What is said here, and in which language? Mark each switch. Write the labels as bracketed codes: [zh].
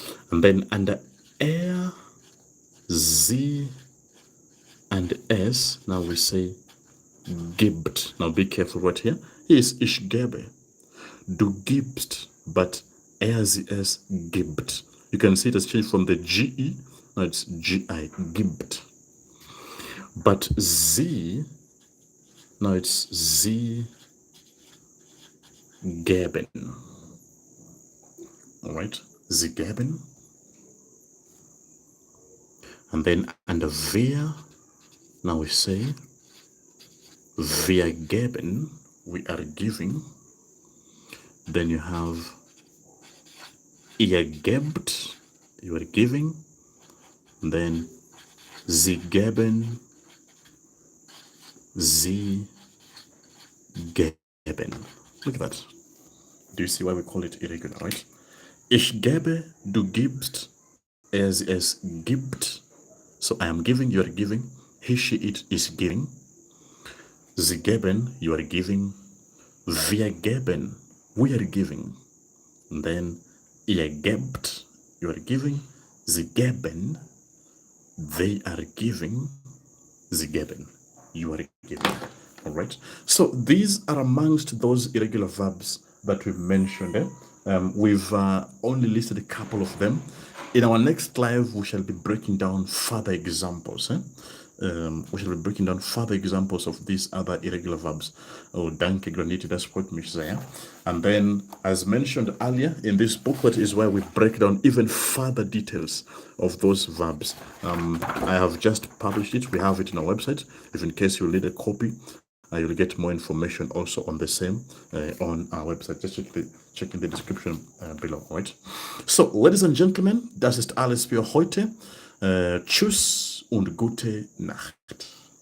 [en] And then under er, sie, and es, now we say gibt. Now be careful right here. Is [de] ich gebe. du gibst, [en] but as [de] es gibt. [en] You can see it has changed from the GE, now it's GI, gibt. But sie, now it's [de] sie geben. [en] All right, [de] sie geben. [en] And then under wir, now we say [de] wir geben, [en] we are giving. Then you have [de] ihr gebt, [en] you are giving. [de] And then sie geben, sie geben. [en] Look at that. Do you see why we call it irregular, right? [de] Ich gebe, du gibst, es gibt. [en] So I am giving, you are giving. He, she, it is giving. [de] Sie geben, [en] you are giving. [de] Wir geben, [en] we are giving. And then [de] ihr gebt, [en] you are giving. [de] Sie geben, [en] they are giving. [de] Sie geben, [en] you are giving. All right. So these are amongst those irregular verbs that we've mentioned. We've only listed a couple of them. In our next live, we shall be breaking down further examples. We shall be breaking down further examples of these other irregular verbs. [de] Oh, danke, Graniti, das freut mich sehr. [en] And then, as mentioned earlier, in this booklet is where we break down even further details of those verbs. I have just published it. We have it on our website. If in case you need a copy, you'll get more information also on the same on our website. Just check in the description below, right? So, ladies and gentlemen, [de] das ist alles für heute. Tschüss und gute Nacht.